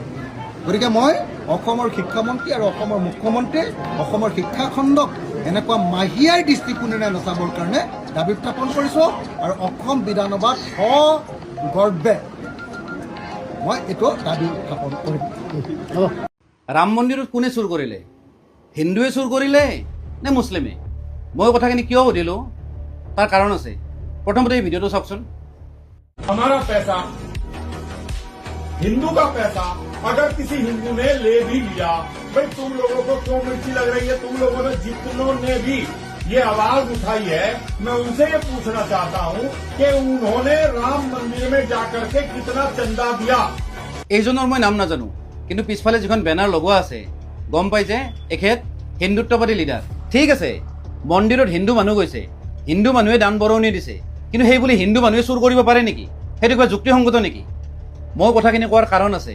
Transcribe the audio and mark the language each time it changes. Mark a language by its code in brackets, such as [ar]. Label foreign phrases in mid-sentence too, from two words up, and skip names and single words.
[as] গতিকে মই অসমৰ শিক্ষামন্ত্ৰী আৰু অসমৰ মুখ্যমন্ত্ৰী অসমৰ শিক্ষাখণ্ডক এনেকুৱা মাহিয়াৰ দৃষ্টিকোণেৰে নচাবৰ কাৰণে দাবী উত্থাপন কৰিছোঁ আৰু অসম বিধানসভাত সগৰ্বে মই এইটো দাবী উত্থাপন কৰিম। ৰাম মন্দিৰত কোনে চুৰ কৰিলে? হিন্দুৱে চুৰ কৰিলে নে মুছলিমে? মই কথাখিনি কিয় সুধিলোঁ তাৰ কাৰণ আছে। প্ৰথমতে এই ভিডিঅ'টো চাওকচোন। [hi] हमारा पैसा, हिंदू का पैसा अगर किसी हिंदू ने ले भी लिया, भाई तुम लोगों को क्यों मिर्ची लग रही है? तुम लोगों ने जितनों ने भी ये आवाज उठाई है, मैं उनसे ये पूछना चाहता हूँ कि उन्होंने राम मंदिर में जाकर के कितना चंदा दिया? [as] এইজনৰ মই নাম নাজানো, কিন্তু পিছফালে যিখন বেনাৰ লগোৱা আছে গম পাই যে এখেত হিন্দুত্ববাদী লিডাৰ। ঠিক আছে, মন্দিৰত হিন্দু মানুহ গৈছে, হিন্দু মানুহে দান বৰঙণি দিছে, কিন্তু সেই বুলি হিন্দু মানুহে চুৰ কৰিব পাৰে নেকি? সেইটো কিবা যুক্তিসংগত নেকি? মই কথাখিনি কোৱাৰ কাৰণ আছে।